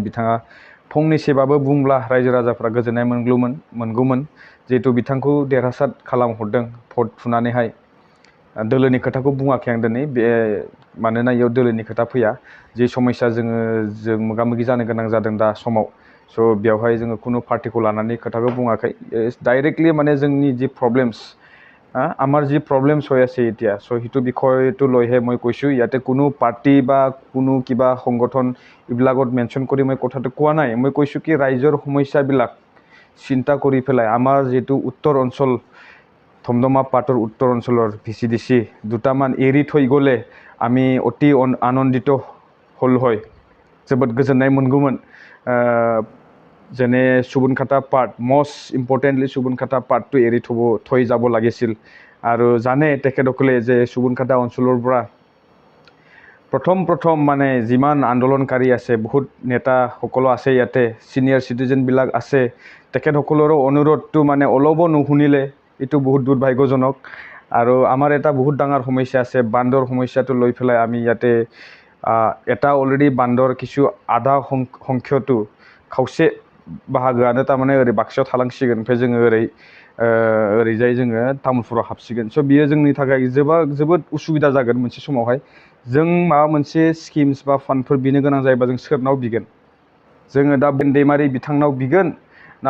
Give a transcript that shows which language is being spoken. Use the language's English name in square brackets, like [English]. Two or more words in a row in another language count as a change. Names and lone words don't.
[Bodo] बिथाङा फंनैसोबाबो बुंब्ला रायजो राजाफ्रा गोजोननाय मोनगौमोन जेहेतु बिथांखौ देरहासार खालामहरदों भट थुनानैहाय दोलोनि खोथाखौ बुङाखै आं दिनै मानोना इयाव दोलोनि खोथा फैया जे समस्या जों मोगा-मोगि जानो गोनां जादों दा समाव सो बेवहाय जोङो कुनु पार्टिखौ लानानै खोथाखौ बुङाखै डाइरेक्टली माने जोंनि [Assamese] जे प्रब्लेम्स আমাৰ যি প্ৰব্লেমছ হৈ আছে এতিয়া সো হিটো বিষয়টো লৈহে মই কৈছো ইয়াতে কোনো পাৰ্টি বা কোনো কিবা সংগঠন ইবিলাকত মেনশন কৰি মই কথাটো কোৱা নাই মই কৈছো কি ৰাইজৰ সমস্যাবিলাক চিন্তা কৰি পেলাই আমাৰ যেটো উত্তৰ অঞ্চল ধমধমা পাৰ্টৰ উত্তৰ অঞ্চলৰ VCDC দুটামান এৰি থৈ গলে আমি অতি আনন্দিত হল হয় [Bodo] जोबोद गोजोननाय मोनगौमोन [Assamese] যেনে सुबुनखाता पार्ट [English] most importantly [Assamese] सुबुनखाता पार्टটো এৰি থৈ যাব লাগিছিল আৰু জানে তেখেতসকলে যে सुबुनखाता অঞ্চলৰ পৰা প্ৰথম মানে যিমান আন্দোলনকাৰী আছে বহুত নেতা সকলো আছে ইয়াতে সিনিয়ৰ সিটিজেন বিলাক আছে তেখেতসকলৰ অনুৰোধটো মানে অলপো নুশুনিলে ইটো বহুত দুৰ্ভাগ্যজনক আৰু আমাৰ এটা বহুত ডাঙৰ সমস্যা আছে বান্দৰ সমস্যাটো লৈ ফেলাই আমি ইয়াতে এটা অলৰেডি বান্দৰ কিছু আধা সংখ্যটো [Bodo] খাवसे बाहागोआनो तारमाने ओरै बाक्सायाव थालांसिगोन ओमफ्राय जोङो ओरैजाय जोङो तामुलपुराव हाबसिगोन सो बियो जोंनि थाखाय जोबोद उसुबिदा जागोन मोनसे समावहाय जों माबा मोनसे स्किम्स बा फान्डफोर बिनो गोनां जायोबा जों सोरनाव बिगोन जोङो दा दैमारि बिथांनाव बिगोन ना